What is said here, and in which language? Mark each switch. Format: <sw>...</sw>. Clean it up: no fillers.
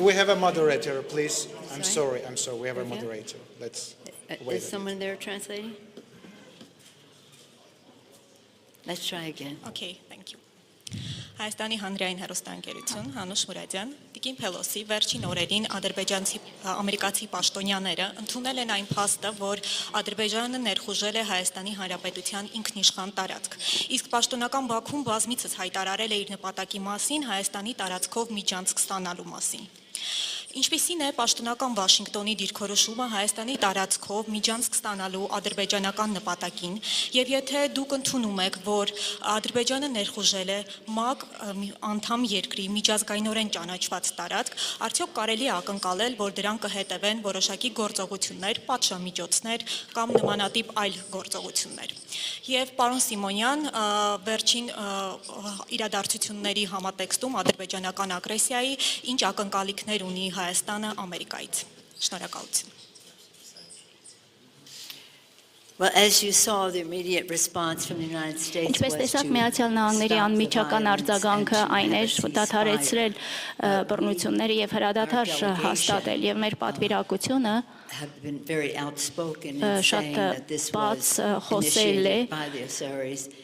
<en>We have a moderator, please. I'm sorry. We have a moderator. Let's wait. Is someone there translating? Let's try again. Okay, thank you.</en> <hy>Հայաստանի հանրային հեռուստաընկերություն, Անուշ Մուրադյան, Տիկին Փելոսի վերջին օրերին ամերիկացի պաշտոնյաները ընդունել են այն փաստը, որ Ադրբեջանը ներխուժել է Հայաստանի Հանրապետության ինքնիշխան տարածք։ Իսկ պաշտոնական Բաքուն բազմիցս հայտարարել է իր նպատակի մասին Հայաստանի տարածքով միջանցք ստանալու մասին։ Ինչպիսին է պաշտոնական Վաշինգտոնի դիրքորոշումը Հայաստանի տարածքով միջանցք ստանալու ադրբեջանական նպատակին, եւ եթե դուք ընդունում եք, որ Ադրբեջանը ներխուժել է ՄԱԿ անդամ երկրի միջազգայինորեն ճանաչված տարածք, արդյոք կարելի է ակնկալել, որ դրան կհետևեն որոշակի գործողություններ, պատժամիջոցներ կամ նմանատիպ այլ գործողություններ։ Եվ պարոն Սիմոնյան, վերջին իրադարձությունների համատեքստում ադրբեջանական ագրեսիայի ինչ ակնկալիքներ ունի Հայաստանը Ամերիկայից։ Շնորհակալություն։</hy> <en>Well, as you saw, the immediate response from the United States was</en> <hy>Ինչպես տեսաք, Միացյալ Նահանգների անմիջական արձագանքը այն էր դադարեցրել բռնությունները եւ հրադադար հաստատել եւ մեր պատվիրակությունը</hy> <en>have been very outspoken in</en> <hy>շատ</hy> <en>saying that this was</en> <hy>խոսել է</hy> <en>initiated by the Azeris.</en>